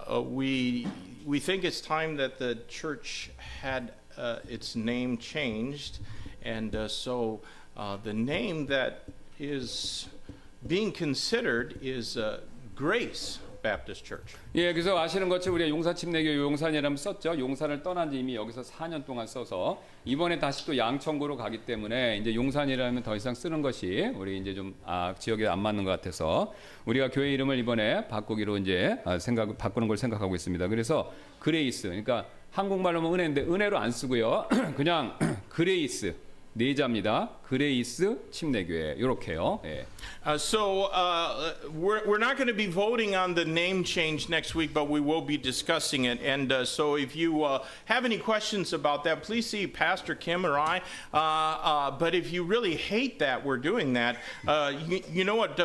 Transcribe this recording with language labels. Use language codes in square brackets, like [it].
[en] we think it's time that the church had its name changed, and so the name that is being considered is Grace Baptist Church. [ko] 예, 그래서 아시는 것처럼 우리가 용산 침례교 용산이라면 썼죠. 용산을 떠난 지 이미 여기서 4년 동안 써서 이번에 다시 또 양천구로 가기 때문에 이제 용산이라면 더 이상 쓰는 것이 우리 이제 좀 지역에 안 맞는 것 같아서 우리가 교회 이름을 이번에 바꾸기로 이제 바꾸는 걸 생각하고 있습니다. 그래서 그레이스, 그러니까 한국말로 하면 은혜인데 은혜로 안 쓰고요. 그냥 그레이스. 네 자입니다. 그레이스 침례교회 이렇게요. 예. [en] So we're not going to be voting on the name change next week, but we will be discussing it. And so if you have any questions about that, please see Pastor Kim or I. But if you really hate that we're doing that, you know what?